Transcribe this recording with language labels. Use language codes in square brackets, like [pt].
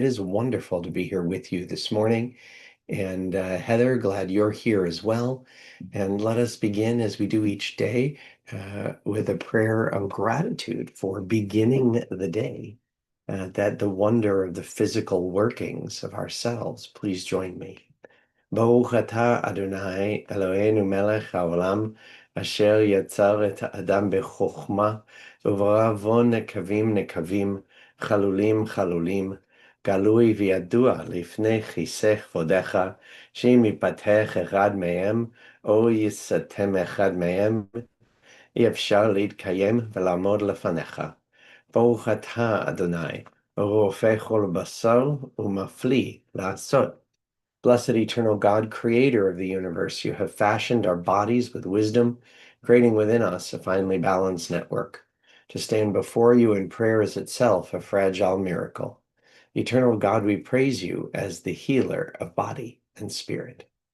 [en] It is wonderful to be here with you this morning. And Heather, glad you're here as well. And let us begin, as we do each day, with a prayer of gratitude for beginning the day, that the wonder of the physical workings of ourselves. Please join me. [he] Baruch atah Adonai Eloheinu melech haolam asher yatzar et ha'adam bechokma uברא nekavim nekavim chalulim chalulim galui וידוע לפני כיסא כבודך שאם ייפתח אחד מהם או יסתם אחד מהם אי אפשר להתקיים ולעמוד לפניך. ברוך אתה אדוני רופא כל בשר ומפליא לעשות. [en] Blessed eternal God, creator of the universe, you have fashioned our bodies with wisdom, creating within us a finely balanced network. To stand before you in prayer is itself a fragile miracle. Eternal God, we praise you as the healer of body and spirit.